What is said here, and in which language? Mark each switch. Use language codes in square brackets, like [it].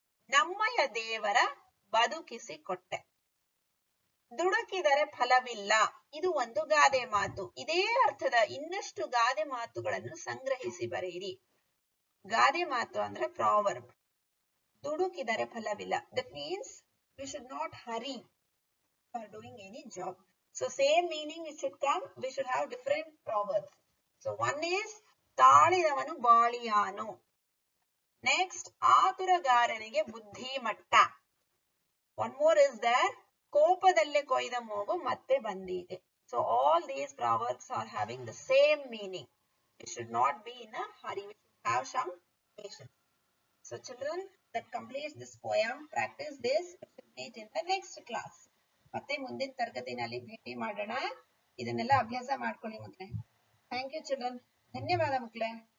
[kn] ನಮ್ಮಯ ದೇವರ ಬದುಕಿಸಿ ಕೊಟ್ಟೆ. ದುಡುಕಿದರೆ ಫಲವಿಲ್ಲ. ಇದು ಒಂದು ಗಾದೆ ಮಾತು. ಇದೇ ಅರ್ಥದ ಇನ್ನಷ್ಟು ಗಾದೆ ಮಾತುಗಳನ್ನು ಸಂಗ್ರಹಿಸಿ ಬರೆಯಿರಿ. ಗಾದೆ ಮಾತು ಅಂದ್ರೆ proverb. ದುಡುಕಿದರೆ ಫಲವಿಲ್ಲ. [en] That means we should not hurry for doing any job. So same meaning it should come. We should have different proverbs. So one is [kn] ತಾಳಿದವನು ಬಾಳಿಯಾನು. Next, ಆತುರಗಾರನಿಗೆ ಬುದ್ಧಿ ಮಟ್ಟ. [en] One more is there, [kn] ಕೋಪದಲ್ಲೇ ಕೊಯ್ದ ಮೂಗು ಮತ್ತೆ ಬಂದಿದೆ. [en] So all these proverbs are having the same meaning. We should not be in a hurry. We should have some patience. So children, that completes this poem. Practice this. We will meet in the next class. [kn] ಮತ್ತೆ ಮುಂದಿನ ತರಗತಿನಲ್ಲಿ ಭೇಟಿ ಮಾಡೋಣ. ಇದನ್ನೆಲ್ಲ ಅಭ್ಯಾಸ ಮಾಡ್ಕೊಳ್ಳಿ ಮಕ್ಕಳೇ. [en] Thank you children. [kn] ಧನ್ಯವಾದ ಮಕ್ಕಳೇ.